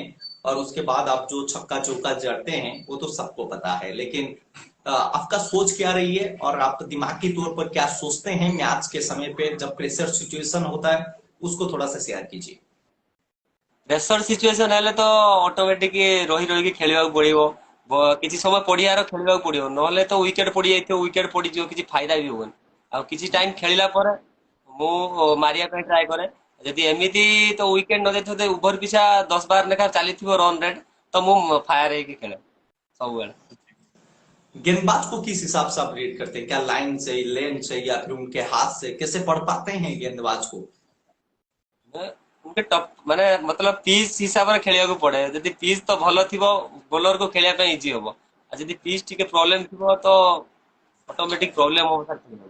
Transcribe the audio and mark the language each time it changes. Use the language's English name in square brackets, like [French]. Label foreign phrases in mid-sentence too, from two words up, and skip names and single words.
[Hindi] और उसके बाद आप जो छक्का चौका जड़ते हैं वो तो सबको पता है, लेकिन आपका सोच क्या रही है और आप दिमागी तौर पर क्या सोचते हैं मैच के समय पे जब [English] pressure situation [Hindi] होता है? उसको थोड़ा सा शेयर कीजिए। [English] pressure situation [Odia] ହେଲେ ତ ଅଟୋମେଟିକ ରହି ରହିକି ଖେଳିବାକୁ ପଡିବ। କିଛି ସମୟ ପଡିଆର ଖେଳିବାକୁ ପଡିବ, ନହେଲେ ତ ୱିକେଟ ପଡିଯାଇଥିବ, ୱିକେଟ ପଡିଯିବ, କିଛି ଫାଇଦା ବି ହବନି। ଆଉ କିଛି ଟାଇମ ଖେଳିଲା ପରେ ମୁଁ ମାରିବା ପାଇଁ ଟ୍ରାଏ କରେ। ଯଦି ଏମିତି ତ ୱିକେଟ ନ ଯାଇଥିବ, ଓଭର ପିଛା 10-12 ଲେଖା ଚାଲିଥିବ [English] run rate, [Odia] ତ ମୁଁ ଫାୟାର ହେଇକି ଖେଳେ ସବୁବେଳେ। [Hindi] गेंदबाज को किस हिसाब से आप रेट करते हैं? क्या लाइन से, लेंथ से, या फिर उनके हाथ से? कैसे पढ़ पाते हैं गेंदबाज को? [Odia] ଉନକେ ଟପ ମାନେ ମତଲବ ପିଚ ହିସାବ ରେ ଖେଳିଆ କୋ ପଡ଼େ ଯଦି ପିଚ ତ ଭଲ ଥିବ ବଲର କୋ ଖେଳିଆ ପେ ଇଜି ହେବ ଆ ଯଦି ପିଚ ଟିକେ ପ୍ରବ୍ଲେମ ଥିବ [Hindi] तो ऑटोमेटिक प्रॉब्लम हो सकती है।